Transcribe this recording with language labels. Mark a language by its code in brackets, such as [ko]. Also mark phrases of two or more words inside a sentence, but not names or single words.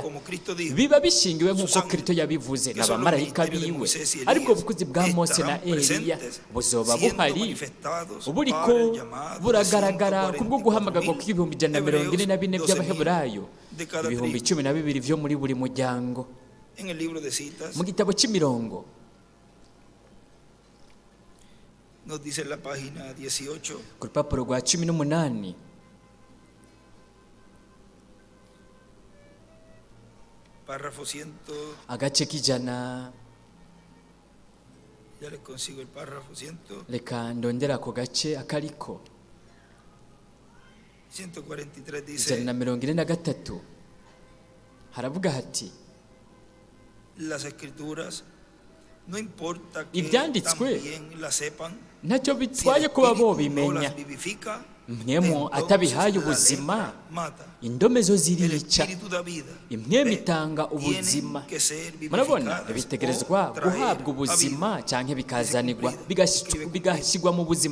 [rn] Biba bishingiwe nk'uko Kristo yabivuze n'abamarayika biwe, ariko ubukozi bwa Mose na Eliya buzoba buhari, buriko buragaragara kubwo guhamagarwa k'144 by'Abaheburayo, 12,000 byo muri buri muryango. Mu gitabo cy'imirongo [es] nos dice la página 18, [rn] ku rupapuro rwa 18, [es] párrafo 100, [rn] agace k'ijana. [es] ya le consigo el párrafo 100, [rn] reka ndondera ako gace akariko [es] 143 dice [rn] 143 haravuga hati [es] las escrituras no importa que [rn] ibyanditswe [es] también la sepan, [rn] ntacyo bitwaye kuba bo bimenya, mwemu atabihaye ubuzima, indome zo zirica, imwemu itanga ubuzima. Murabona, bitegerezwa guhabwa ubuzima cyangwa bikazanirwa bigashyirwa mu buzima.